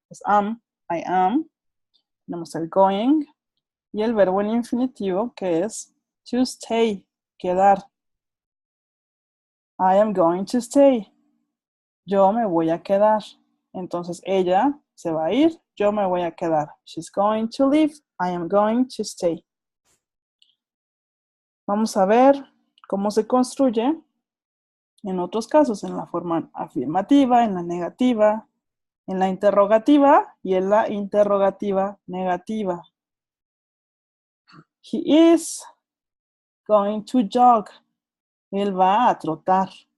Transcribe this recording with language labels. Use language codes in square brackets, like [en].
[es] Es am, [en] I am. [es] Tenemos el going y el verbo en infinitivo que es to stay, quedar. [en] I am going to stay. [es] Yo me voy a quedar. Entonces ella se va a ir, yo me voy a quedar. [en] She's going to leave, I am going to stay. [es] Vamos a ver cómo se construye en otros casos, en la forma afirmativa, en la negativa, en la interrogativa y en la interrogativa negativa. [en] He is going to jog. [es] Él va a trotar.